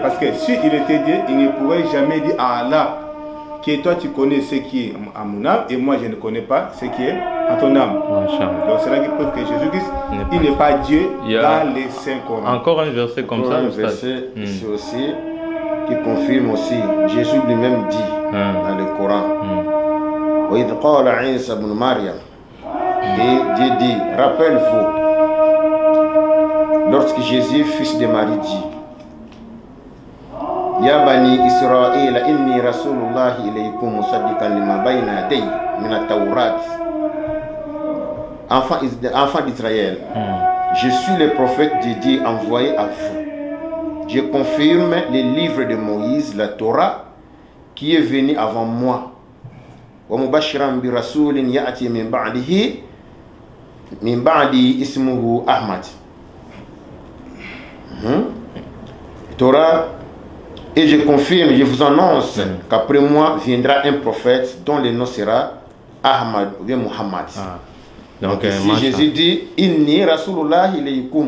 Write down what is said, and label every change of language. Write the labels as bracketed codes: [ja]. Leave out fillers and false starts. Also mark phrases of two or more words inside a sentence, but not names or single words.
[fr] Parce que s'il était Dieu, il ne pourrait jamais dire à Allah que toi tu connais ce qui est à mon âme et moi je ne connais pas ce qui est à ton âme. Donc c'est là qu'il prouve que Jésus-Christ, il n'est pas Dieu dans les Saints Corans. Encore un verset comme ça. Un verset ici aussi qui confirme aussi. Jésus lui-même dit dans le Coran. [ar] وإذ قال عيسى بن مريم. Dieu dit, rappelle-vous, lorsque Jésus, fils de Marie, dit يا بني إسرائيل إني رسول الله إليكم مصدقا لما بين يدي من التوراة. [fr] Enfant d'Israël, je suis le prophète de Dieu envoyé à vous. Je confirme les livres de Moïse, la Torah, qui est venu avant moi. [ar] ومبشرا برسول يأتي من بعده من بعد اسمه أحمد. [fr] Torah, et je confirme, je vous annonce qu'après moi viendra un prophète dont le nom sera Ahmad ou bien Muhammad. Donc si Jésus dit [ar] إني رسول الله إليكم,